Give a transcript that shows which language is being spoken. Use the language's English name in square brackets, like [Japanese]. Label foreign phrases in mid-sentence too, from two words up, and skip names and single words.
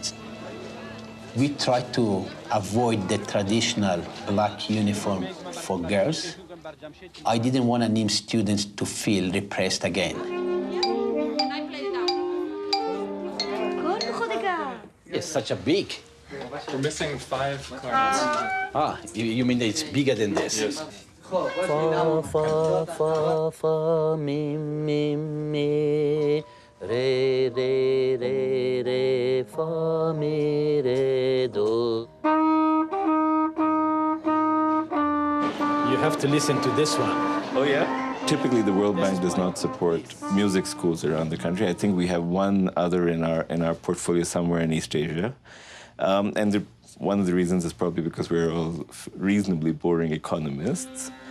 [English] We try to avoid the traditional black uniform for girls. I didn't want ANIM students to feel repressed again. It's such a big. We're missing 5 clarinets. Ah, you mean that it's bigger than this? Yes. Fa, fa, fa, fa, mi, mi, mi, re, re, re, re, fa, mi, re, do. You have to listen to this one. Oh, yeah? Typically, the World Bank does not support music schools around the country. I think we have one other in our portfolio somewhere in East Asia. One of the reasons is probably because we're all reasonably boring economists.